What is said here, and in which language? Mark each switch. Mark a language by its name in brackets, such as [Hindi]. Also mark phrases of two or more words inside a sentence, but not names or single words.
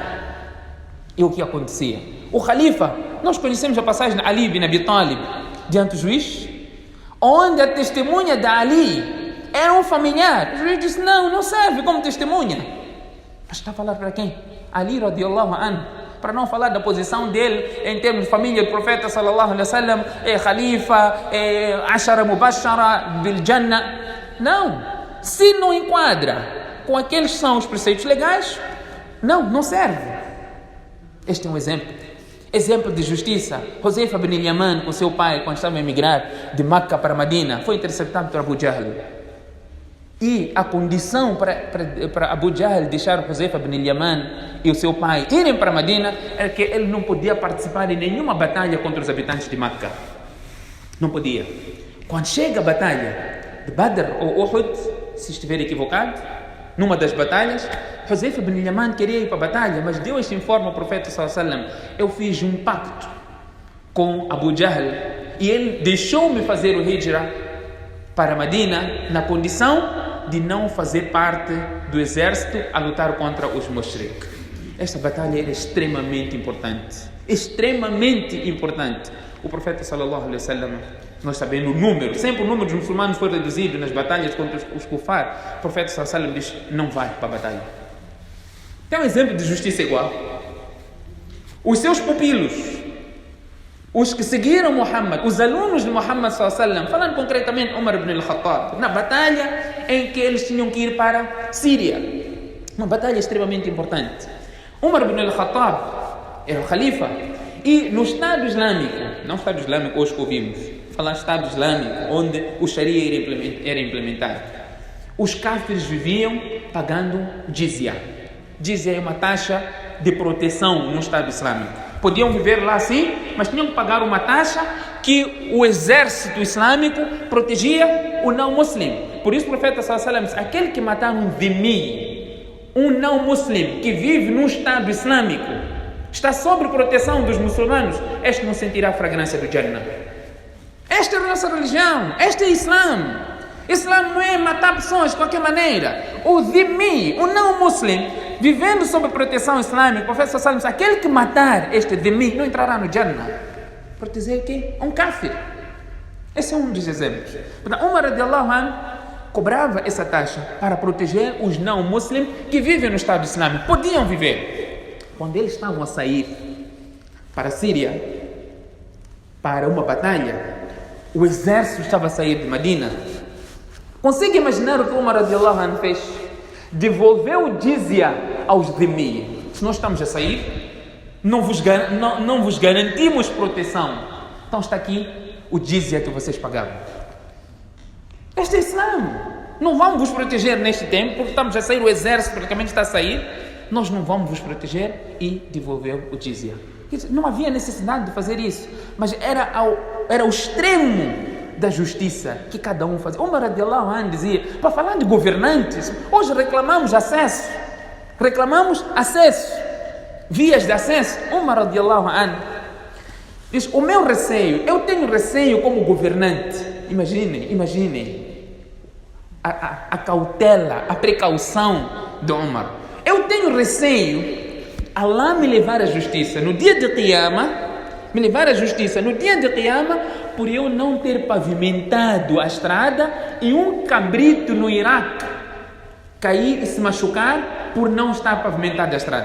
[Portuguese] E o que acontecia? O Khalifa, nós conhecemos a passagem de Ali bin Abi Talib diante do juiz, onde a testemunha de Ali era um familiar. O juiz disse: não serve como testemunha. Mas está a falar para quem? [Arabic] علي رضي الله عنه. [Portuguese] Para não falar da posição dele em termos de família do profeta [Arabic] صلى الله عليه وسلم, [Portuguese] Khalifa, [Arabic] عشرة مبشرة بالجنة. [Portuguese] Não. Se não enquadra com aqueles que são os preceitos legais, não serve. Este é um exemplo de justiça. Huzaifa bin Yaman, com seu pai, quando estava a emigrar de Meca para Medina, foi interceptado por Abu Jahl. E a condição para Abu Jahl deixar Huzaifa bin Yaman e o seu pai irem para Medina era que ele não podia participar em nenhuma batalha contra os habitantes de Meca. Não podia. Quando chega a batalha de Badr ou Uhud, se estiver equivocado, numa das batalhas, Huzaifa bin Yaman queria ir para a batalha, mas Deus informa ao profeta [Arabic] صلى الله عليه وسلم: [Portuguese] eu fiz um pacto com Abu Jahl e ele deixou-me fazer o hijra para Medina na condição de não fazer parte do exército a lutar contra os mushrik. Esta batalha era extremamente importante. O profeta [Arabic] صلى الله عليه وسلم, [Portuguese] nós sabemos o número, sempre o número dos muçulmanos foi reduzido nas batalhas contra os kufar. O profeta [Arabic] صلى الله عليه وسلم [Portuguese] diz: não vai para a batalha. Tem um exemplo de justiça igual. Os seus pupilos, os que seguiram Muhammad, os alunos de Muhammad [Arabic] صلى الله عليه وسلم, [Portuguese] falando concretamente Umar ibn al-Khattab, na batalha em que eles tinham que ir para a Síria, uma batalha extremamente importante. Umar ibn al-Khattab era o Khalifa e no Estado Islâmico, não o Estado Islâmico hoje que ouvimos, falar Estado Islâmico, onde o Sharia era implementado. Os kafirs viviam pagando jizya. Jizya é uma taxa de proteção no Estado Islâmico. Podiam viver lá sim, mas tinham que pagar uma taxa que o exército islâmico protegia o não-muslim. Por isso o profeta [Arabic] صلى الله عليه وسلم [Portuguese] diz, aquele que matar um dhimmi, um não-muslim que vive num Estado Islâmico, está sob proteção dos muçulmanos, este não sentirá a fragrância do Jannah. Esta é a nossa religião, este é Islã. Islã não é matar pessoas de qualquer maneira. O dhimmi, o não-muslim, vivendo sob proteção islâmica, o profeta [Arabic] صلى الله عليه وسلم, [Portuguese] aquele que matar este dhimmi não entrará no Jannah. Proteger quem? Um kafir. Esse é um dos exemplos. Portanto, Umar [Arabic] رضي الله عنه [Portuguese] cobrava essa taxa para proteger os não-muslims que vivem no Estado Islâmico. Podiam viver. Quando eles estavam a sair para a Síria, para uma batalha, o exército estava a sair de Medina. Consegue imaginar o que Umar [Arabic] رضي الله عنه [Portuguese] fez? Devolveu o jizya aos dhimmi. Se nós estamos a sair, não vos garantimos proteção. Então está aqui o jizya que vocês pagavam. Este é Islã. Não vamos vos proteger neste tempo, porque estamos a sair, o exército praticamente está a sair. Nós não vamos vos proteger e devolveu o jizya. Não havia necessidade de fazer isso, mas era o extremo da justiça que cada um fazia. Umar [Arabic] رضي الله عنه [Portuguese] dizia, para falar de governantes, hoje reclamamos acesso, vias de acesso. Umar [Arabic] رضي الله عنه [Portuguese] diz, o meu receio, eu tenho receio como governante. Imaginem a cautela, a precaução de Umar. Eu tenho receio Allah me levar à justiça no dia de Qiyamah, por eu não ter pavimentado a estrada e um cabrito no Iraque cair e se machucar por não estar pavimentada a estrada.